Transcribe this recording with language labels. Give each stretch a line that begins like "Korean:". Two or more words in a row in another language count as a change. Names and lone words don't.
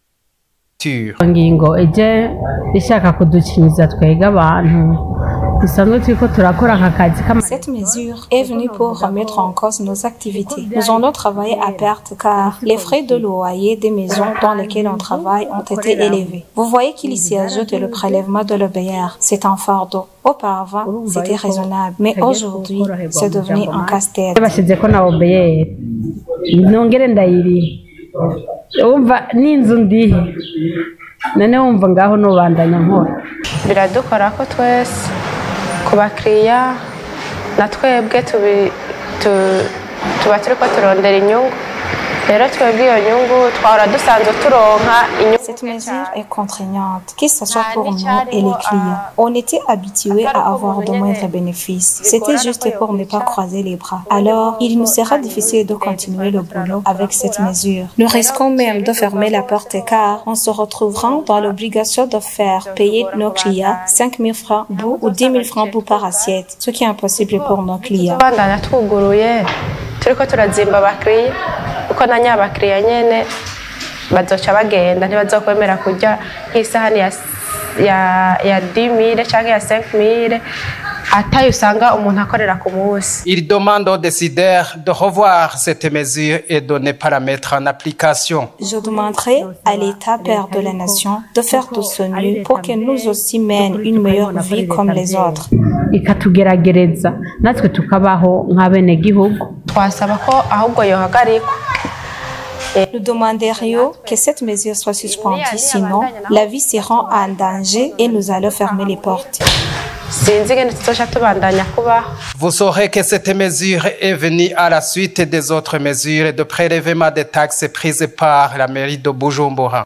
French: Cette mesure est venue pour remettre en cause nos activités. Nous allons travailler à perte car les frais de loyer des maisons dans lesquelles on travaille ont été élevés. Vous voyez qu'il s'y ajoute le prélèvement de l'OBR. C'est un fardeau. Auparavant, c'était raisonnable, mais aujourd'hui, c'est devenu un casse-tête.
Rundi: biradukora ko twese ku bakiriya na twebwe tuba turiko turondera inyungu
French: Cette mesure est contraignante, que ce soit pour nous et les clients. On était habitués à avoir de moindres bénéfices. C'était juste pour ne pas croiser les bras. Alors, il nous sera difficile de continuer le boulot avec cette mesure. Nous risquons même de fermer la porte car on se retrouvera dans l'obligation de faire payer nos clients 5 000 francs bout ou 10 000 francs bout par assiette, ce qui est impossible pour nos clients.
Rundi: Uko na nyabakiriya nyene bazoca bagenda ntibazokwemera kurya nk'isahani ya 10 000 cyangwa ya 5 000 atayo usanga umuntu akorera ku munsi.
French: Il demande aux décideurs de revoir cette mesure et de ne pas la mettre en application. Je demanderai à l'État père de la nation de faire tout ce mieux pour que nous aussi mènent une meilleure vie comme les autres.
Rundi: Ikatugeragereza natwe tukabaho nk'abenegihugu. Twasaba ko ahubwo yohagarikwa.
French: Nous demanderions que cette mesure soit suspendue, sinon la vie sera en danger et nous allons fermer les portes. Vous saurez que cette mesure est venue à la suite des autres mesures de prélèvement des taxes prises par la mairie de Bujumbura.